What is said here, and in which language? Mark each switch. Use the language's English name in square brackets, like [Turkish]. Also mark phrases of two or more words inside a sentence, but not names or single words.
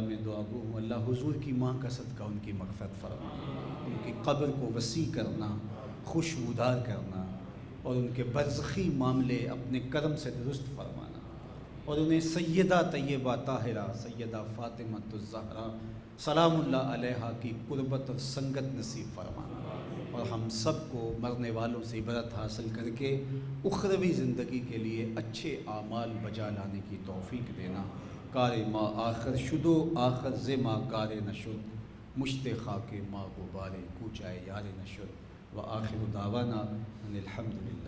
[Urdu] میں دعا گو ہوں، اللہ حضور کی ماں کا صدقہ ان کی مغفرت فرما، ان کی قبر کو وسیع کرنا، خوشبودار کرنا، اور ان کے برزخی معاملے اپنے کرم سے درست فرمانا، اور انہیں سیدہ طیبہ طاہرہ سیدہ فاطمۃ الزہرا [Arabic] سلام اللہ علیہا [Urdu] کی قربت اور سنگت نصیب فرمانا، اور ہم سب کو مرنے والوں سے عبرت حاصل کر کے اخروی زندگی کے لیے اچھے اعمال بجا لانے کی توفیق دینا۔ [Persian] کار ما آخر شدو آخر ز ما کار نشد، مشت خاک ما غبار کوچائے یار نشد، [Arabic] و آخر دعوانا ان الحمد